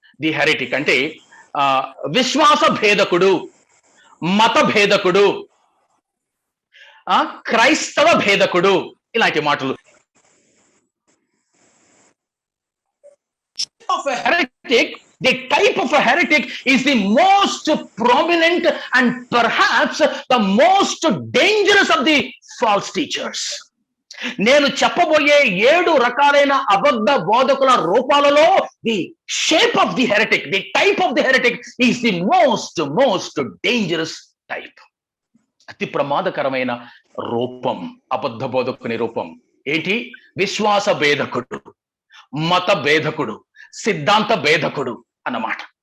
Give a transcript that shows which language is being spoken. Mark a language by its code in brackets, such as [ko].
[te] The హెరెటిక్ అంటే విశ్వాస భేదకుడు, మత భేదకుడు, క్రైస్తవ భేదకుడు, ఇలాంటి మాటలు. [en] Of a heretic, the type of a heretic is the most prominent and perhaps the most dangerous of the false teachers. [te] నేను చెప్పబోయే 7 రకాలైన అబద్ధ బోధకుల రూపాలలో [en] the shape of the heretic, the type of the heretic is the most dangerous type. [te] అతి ప్రమాదకరమైన రూపం అబద్ధ బోధకుని రూపం ఏంటి? విశ్వాస భేదకుడు, మత భేదకుడు, సిద్ధాంత భేదకుడు అన్నమాట.